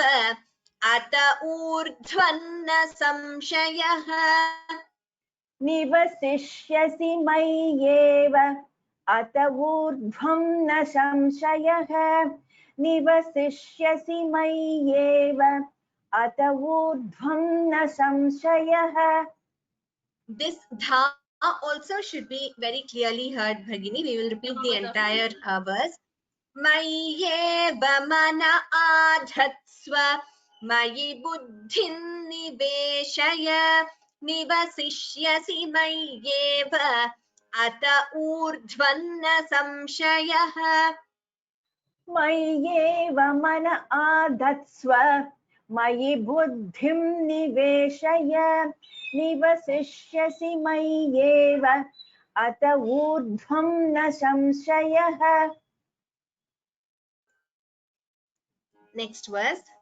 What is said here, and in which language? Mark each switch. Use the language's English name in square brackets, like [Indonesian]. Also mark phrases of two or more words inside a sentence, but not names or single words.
[Sanskrit] अत ऊर्ध्वन्न संशयः. निवसिष्यसि मय्येव. अत ऊर्ध्वं न संशयः. निवसिष्यसि मय्येव. अत ऊर्ध्वं न संशयः. [English] This dha also should be very clearly heard, Bhagini. We will repeat the entire verse. [Sanskrit] मय्येव मन आधत्स्व. मयि बुद्धिं निवेशय. निवसिष्यसि मय्येव. अत ऊर्ध्वन्न संशयः. मय्येव मन आधत्स्व. मयि बुद्धिं निवेशय. निवसिष्यसि मय्येव. अत ऊर्ध्वं न संशयः. [English] Next verse.